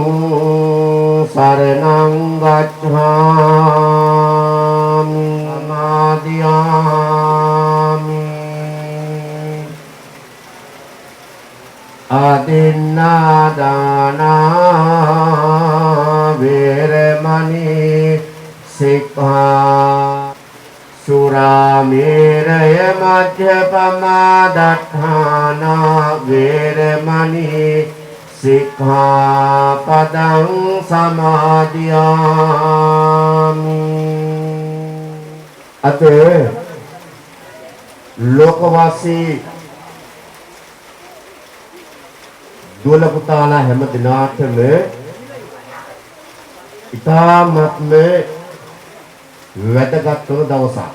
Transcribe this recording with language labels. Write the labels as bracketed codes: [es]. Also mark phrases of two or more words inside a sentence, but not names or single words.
[pi] සරණං ගච්ඡාමි සමාදියාමි අදින්නා දානා වේරමණී සික්ඛා සුරාමේරය මජ්ජපමා දත්තානා වේරමණී සික්ඛාපදං සමාදියාමි [si] අත ලෝකවාසී දුවල පුතාලා හැම දිනාටම ඉතාමත්ම වැදගත් වන දවසක්.